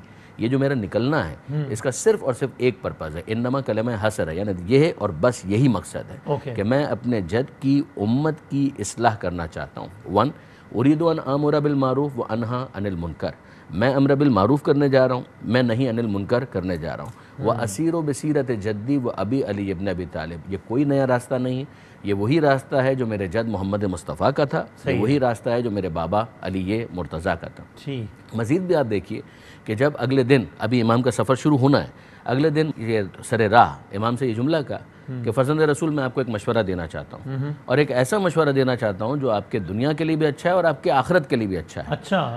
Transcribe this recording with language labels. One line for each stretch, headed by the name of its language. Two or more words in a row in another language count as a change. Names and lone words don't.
Urdu: یہ جو میرا نکلنا ہے اس کا صرف اور صرف ایک پرپز ہے، انما کلمہ حسر ہے، یعنی یہ ہے اور بس یہی مقصد ہے کہ میں اپنے جد کی امت کی اصلاح کرنا چاہتا ہوں.
Arabic: 1 اريد ان امر بالمعروف وانہا عن المنکر،
Urdu: میں
Arabic: امر بالمعروف
Urdu: کرنے جا رہا ہوں، میں نہیں
Arabic: عن المنکر
Urdu: کرنے جا رہا ہوں.
Arabic: واسیر بسیرت جدی و ابی علی ابن ابی طالب،
Urdu: یہ کوئی نیا راستہ نہیں ہے، یہ وہی راستہ ہے جو میرے جد محمد مصطفیٰ کا تھا، یہ وہی راستہ ہے جو میرے بابا علی مرتضیٰ کا تھا. مزید بھی آپ دیکھیے کہ جب اگلے دن ابھی امام کا سفر شروع ہونا ہے، اگلے دن یہ سر راہ امام سے یہ جملہ کا کہ فرزند رسول میں آپ کو ایک مشورہ دینا چاہتا ہوں، اور ایک ایسا مشورہ دینا چاہتا ہوں جو آپ کے دنیا کے لیے بھی اچھا ہے اور آپ کے آخرت کے لیے بھی اچھا ہے.